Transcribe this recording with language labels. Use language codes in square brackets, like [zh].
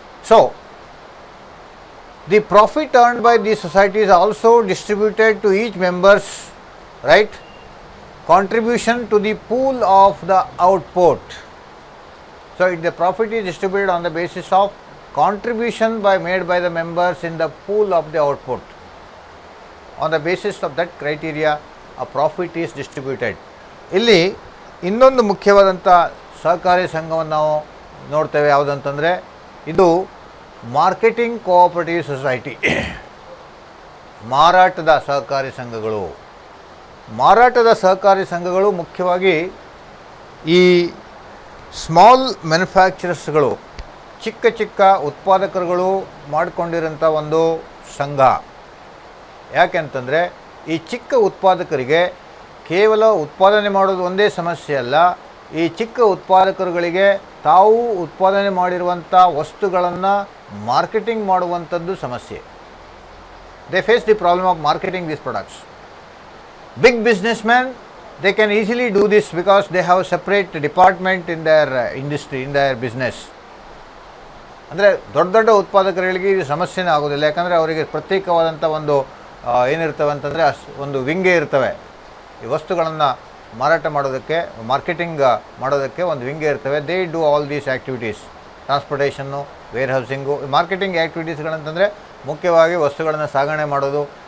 [en] So, the profit earned by these societies is also distributed to each member's, right, contribution to the pool of the output. So, the profit is distributed on the basis of contribution made by the members in the pool of the output. On the basis of that criteria, a profit is distributed. [kn] ಇಲ್ಲಿ ಇನ್ನೊಂದು ಮುಖ್ಯವಾದಂಥ ಸಹಕಾರಿ ಸಂಘವನ್ನು ನಾವು ನೋಡ್ತೇವೆ, ಯಾವುದಂತಂದರೆ ಇದು marketing cooperative society. ಮಾರಾಟದ ಸಹಕಾರಿ ಸಂಘಗಳು. ಮಾರಾಟದ ಸಹಕಾರಿ ಸಂಘಗಳು ಮುಖ್ಯವಾಗಿ ಈ ಸ್ಮಾಲ್ ಮ್ಯಾನುಫ್ಯಾಕ್ಚರರ್ಸ್ಗಳು, ಚಿಕ್ಕ ಚಿಕ್ಕ ಉತ್ಪಾದಕರುಗಳು ಮಾಡಿಕೊಂಡಿರೋಂಥ ಒಂದು ಸಂಘ. ಯಾಕೆಂತಂದರೆ ಈ ಚಿಕ್ಕ ಉತ್ಪಾದಕರಿಗೆ ಕೇವಲ ಉತ್ಪಾದನೆ ಮಾಡೋದು ಒಂದೇ ಸಮಸ್ಯೆ ಅಲ್ಲ, ಈ ಚಿಕ್ಕ ಉತ್ಪಾದಕರುಗಳಿಗೆ ತಾವು ಉತ್ಪಾದನೆ ಮಾಡಿರುವಂಥ ವಸ್ತುಗಳನ್ನು ಮಾರ್ಕೆಟಿಂಗ್ ಮಾಡುವಂಥದ್ದು ಸಮಸ್ಯೆ. [en] They face the problem of marketing these products. Big business man, they can easily do this because they have a separate department in their industry, in their business. [kn] ಅಂದರೆ ದೊಡ್ಡ ದೊಡ್ಡ ಉತ್ಪಾದಕರುಗಳಿಗೆ ಇದು ಸಮಸ್ಯೆನೇ ಆಗೋದಿಲ್ಲ, ಯಾಕಂದರೆ ಅವರಿಗೆ ಪ್ರತ್ಯೇಕವಾದಂಥ ಒಂದು ಏನಿರ್ತವೆ ಅಂತಂದರೆ ಒಂದು ವಿಂಗೇ ಇರ್ತವೆ. ಈ ವಸ್ತುಗಳನ್ನು ಮಾರಾಟ ಮಾಡೋದಕ್ಕೆ, ಮಾರ್ಕೆಟಿಂಗ್ ಮಾಡೋದಕ್ಕೆ ಒಂದು ವಿಂಗೇ ಇರ್ತವೆ. [en] They do all these activities, transportation, warehousing. [kn] Marketing ಆ್ಯಕ್ಟಿವಿಟೀಸ್ಗಳಂತಂದರೆ ಮುಖ್ಯವಾಗಿ ವಸ್ತುಗಳನ್ನು ಸಾಗಣೆ ಮಾಡೋದು,